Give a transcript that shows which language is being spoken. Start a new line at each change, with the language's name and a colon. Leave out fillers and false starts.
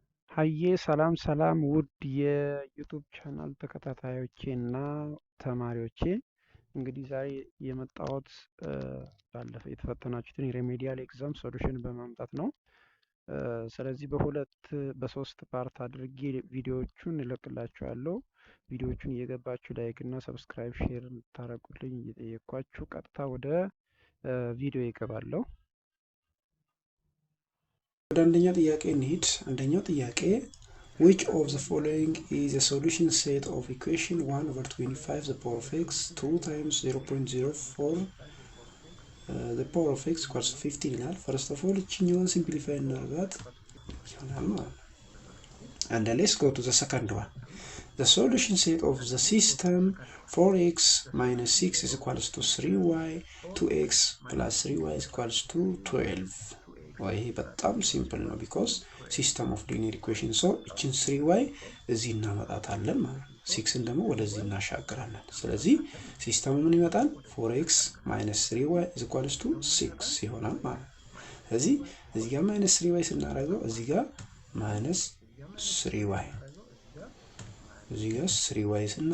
Amharic: ሀዬ ሰላም ውድ የዩቱብ ቻናል ተከታታዮቼ እና ተማሪዎቼ እንግዲህ ዛሬ የመጣሁት ባለፈው የተፈተናችሁትን የሬሜዲያል ኤግዛም ሶሉሽን በማምጣት ነው። ስለዚህ በሶስት ፓርት አድርጌ ቪዲዮዎቹን እለቅላችኋለሁ። ቪዲዮዎቹን እየገባችሁ ላይክ እና ሰብስክራይብ ሼር እንድታደርጉልኝ እየጠየኳችሁ ቀጥታ ወደ ቪዲዮ ይገባለሁ። ወደ አንደኛ ጥያቄ እንሂድ። አንደኛው ጥያቄ
English: which of the following is a solution set of equation 1/25 the power of x 2 times 0.04 the power of x equals 15
Amharic: ይላል።
English: first of all
Amharic: እችኛዋን
English: simplify
Amharic: እናደርጋት ይሆናል ማለት ነው።
English: and then let's go to the second one. The solution set of the system 4x minus 6 is equals to 3y 2x plus 3y is equals to 12.
Amharic: ይሄ በጣም ሲምፕል ነው ቢኮዝ ሲስተም ኦፍ ሊኒየር ኢኩዌሽን ሶ እቺን 3y እዚህ እናመጣታለን ማለት ነው። 6ን ደግሞ ወደዚህ እናሻግራለን። ስለዚህ ሲስተሙ ምን ይመጣል?
English: 4x minus 3y is equals to 6
Amharic: ይሆናል ማለት ነው። ስለዚህ እዚህ ጋር
English: minus 3y ስናደርገው እዚህ ጋር minus 3y እዚህ ጋር 3y